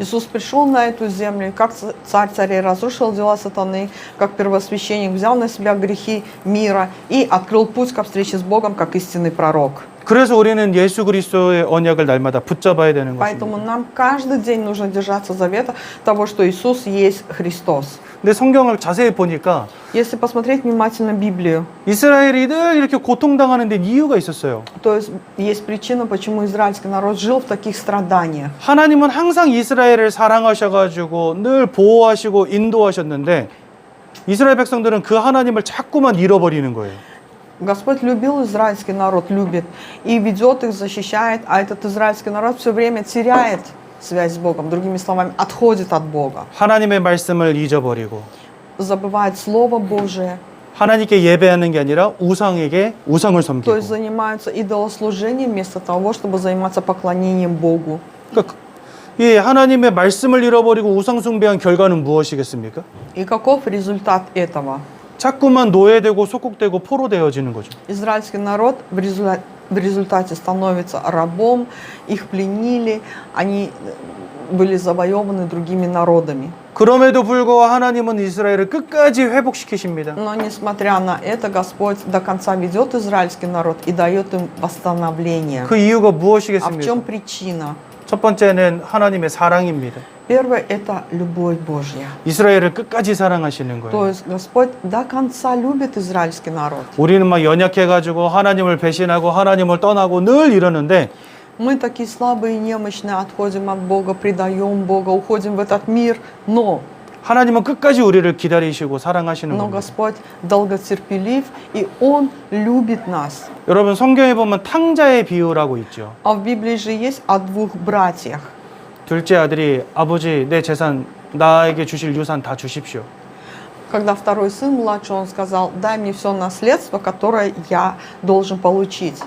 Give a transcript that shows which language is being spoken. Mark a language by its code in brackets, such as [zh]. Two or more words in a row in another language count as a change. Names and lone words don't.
[ru] Иисус пришел на эту землю, и как царь царей разрушил дела сатаны, как первосвященник взял на себя грехи мира и открыл путь ко встрече с Богом, как истинный пророк. [ko] 그래서 우리는 예수 그리스도의 언약을 날마다 붙잡아야 되는 [ru] Поэтому [ko] 것입니다. [ru] нам каждый день нужно держаться завета того, что Иисус есть Христос. [ko] 근데 성경을 자세히 보니까 [ru] Если посмотреть внимательно Библию, [ko] 이스라엘이 늘 이렇게 고통당하는 데 이유가 있었어요. [ru] то есть причина, почему израильский народ жил в таких страданиях. [ko] 하나님은 항상 이스라엘을 사랑하셔가지고 늘 보호하시고 인도하셨는데 이스라엘 백성들은 그 하나님을 자꾸만 잃어버리는 거예요. [ru] Господь любил израильский народ, любит, и ведет их, защищает, а этот израильский народ все время теряет связь с Богом, другими словами, отходит от Бога, [ko] 하나님의 말씀을 잊어버리고 [ru] забывает Слово Божие, [ko] 하나님께 예배하는 게 아니라 우상에게 우상을 [ru] то [ko] 섬기고 [ru] есть занимаются идолослужением вместо того, чтобы заниматься поклонением Богу. [ko] 그러니까 이 하나님의 말씀을 잃어버리고 우상 숭배한 결과는 무엇이겠습니까? [ru] И каков результат этого? [ko] 자꾸만 노예되고 속국되고 포로되어지는 거죠. [ru] Израильский народ в результате становится рабом, их пленили, они были завоеваны другими народами. [ko] 그럼에도 불구하고 하나님은 이스라엘을 끝까지 회복시키십니다. [ru] Но несмотря на это, Господь до конца ведет израильский народ и дает им восстановление. [ko] 그 이유가 [ru] А в [ko] 무엇이겠습니까? [ru] чем причина? [ko] 첫 번째는 하나님의 사랑입니다. [ru] Первое – это любовь Божья. [ko] 이스라엘을 끝까지 사랑하시는 [ru] То [ko] 거예요. [ru] есть Господь до конца любит израильский народ. [ko] 우리는 막 연약해가지고 하나님을 배신하고 하나님을 떠나고 늘 이러는데 [ru] Мы такие слабые и немощные, отходим от Бога, предаем Бога, уходим в этот мир. Но [ko] 하나님은 끝까지 우리를 기다리시고 사랑하시는 겁니다. [ru] Господь долготерпелив, и Он любит нас. [ko] 여러분 성경에 보면 탕자의 비유라고 있죠. [ru] А в Библии же есть о двух братьях. [ko] 둘째 아들이 아버지 내 재산 나에게 주실 유산 다 주십시오. [ru] Когда второй сын младший, он сказал: дай мне все наследство, которое я должен получить.